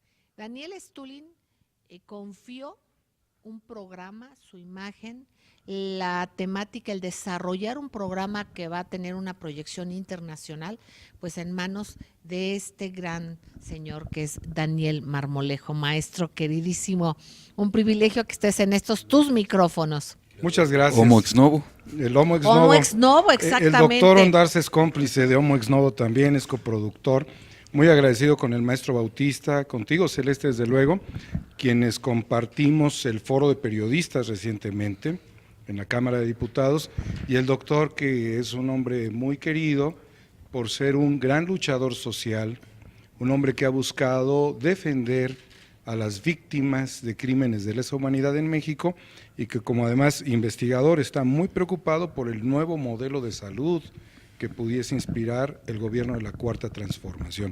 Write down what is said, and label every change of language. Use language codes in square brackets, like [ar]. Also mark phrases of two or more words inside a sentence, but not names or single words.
[es] Daniel Stulin confió un programa, su imagen, la temática, el desarrollar un programa que va a tener una proyección internacional, pues en manos de este gran señor que es Daniel Marmolejo. Maestro queridísimo, un privilegio que estés en tus micrófonos. Muchas gracias. Homo ex novo. El Homo ex novo. Homo ex novo, exactamente. El doctor Ondarza es cómplice de Homo ex novo también, es coproductor. Muy agradecido con el maestro Bautista, contigo Celeste desde luego, quienes compartimos el foro de periodistas recientemente en la Cámara de Diputados, y el doctor, que es un hombre muy querido por ser un gran luchador social, un hombre que ha buscado defender a las víctimas de crímenes de lesa humanidad en México y que como además investigador está muy preocupado por el nuevo modelo de salud que pudiese inspirar el gobierno de la Cuarta Transformación.